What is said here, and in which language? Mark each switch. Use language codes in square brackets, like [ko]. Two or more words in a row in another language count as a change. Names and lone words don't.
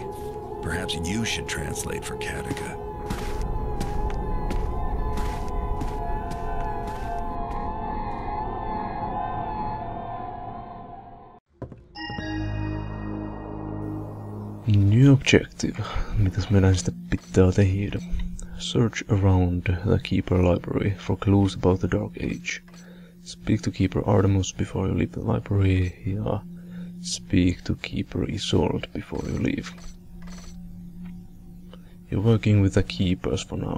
[en] Perhaps you should translate for Kataka. New objective. [fi] Mitäs meidän sitten pitää tehdä? [en] Search around the Keeper library for clues about the Dark Age. Speak to Keeper Artemus before you leave the library. Ja speak to Keeper Isolde before you leave. You're working with the Keepers for now.